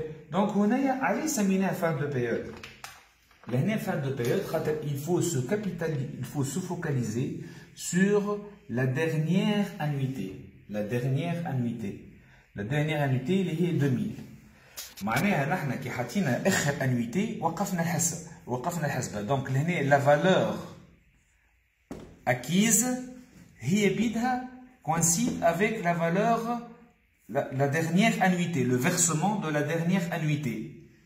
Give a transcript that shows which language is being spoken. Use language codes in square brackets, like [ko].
[fr] Donc, on a allé s'aminer à fin de période. La fin de période, il faut se focaliser sur la dernière annuité. La dernière annuité, elle est 2000. [ar] معناها نحن كي حطينا اخر annuité وقفنا الحسبه. [fr] Donc la valeur acquise [ar] هي بيدها [fr] coïncide avec la valeur la dernière annuité, le versement de la dernière annuité.